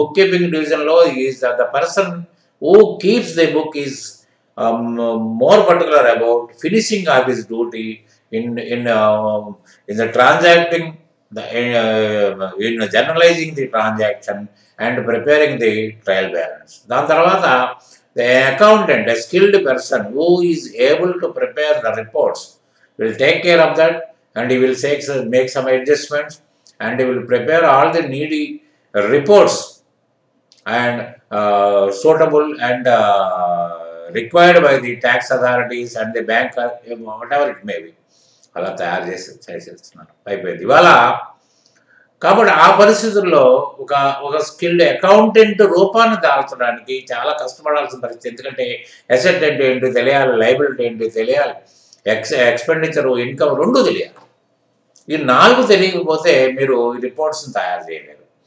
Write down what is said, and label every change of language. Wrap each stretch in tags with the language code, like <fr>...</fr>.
<en>Book keeping డివిజన్లో is the person who keeps the book is more particular about finishing of his duty in the transacting, in journalizing the transaction and preparing the trial balance.</en> <te>దాని తర్వాత</te> <en>the accountant, a skilled person who is able to prepare the reports, will take care of that and he will make some adjustments and he will prepare all the needy reports and suitable and required by the tax authorities and the bank, whatever it may be,</en> <te>అలా తయారు చేసేస్తున్నారు. అయిపోయింది ఇవాళ. కాబట్టి ఆ పరిస్థితుల్లో ఒక skilled accountant రూపాన్ని దాల్చడానికి చాలా కష్టపడాల్సిన పరిస్థితి. ఎందుకంటే అసెట్ అంటే ఏంటి తెలియాలి, లయబిలిటీ ఏంటి తెలియాలి, ఎక్స్పెండిచరు, ఇన్కమ్ 2 తెలియాలి. ఈ 4 తెలియకపోతే మీరు రిపోర్ట్స్ని తయారు చేయలేరు.</te>